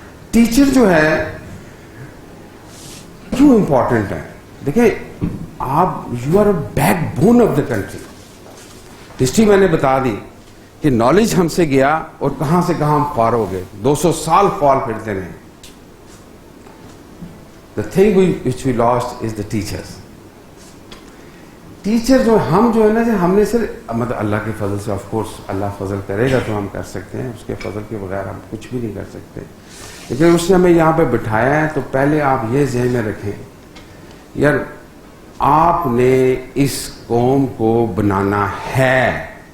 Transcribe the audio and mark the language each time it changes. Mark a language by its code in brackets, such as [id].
[ur] Teacher جو ہے کیوں امپورٹنٹ ہے؟ دیکھیں آپ [en] You are a backbone of the country. [ur] History میں نے بتا دی کہ نالج ہم سے گیا اور کہاں سے کہاں ہم خوار ہو گئے. 200 سال خوار پھرتے رہے. [en] The thing which we lost is the teachers. [ur] Teacher جو ہم جو ہے نا, ہم نے صرف مطلب اللہ کے فضل سے, آف کورس اللہ فضل کرے گا تو ہم کر سکتے ہیں, اس کے فضل کے بغیر ہم کچھ بھی نہیں کر سکتے. لیکن اس نے ہمیں یہاں پہ بٹھایا ہے, تو پہلے آپ یہ ذہن میں رکھیں یار آپ نے اس قوم کو بنانا ہے.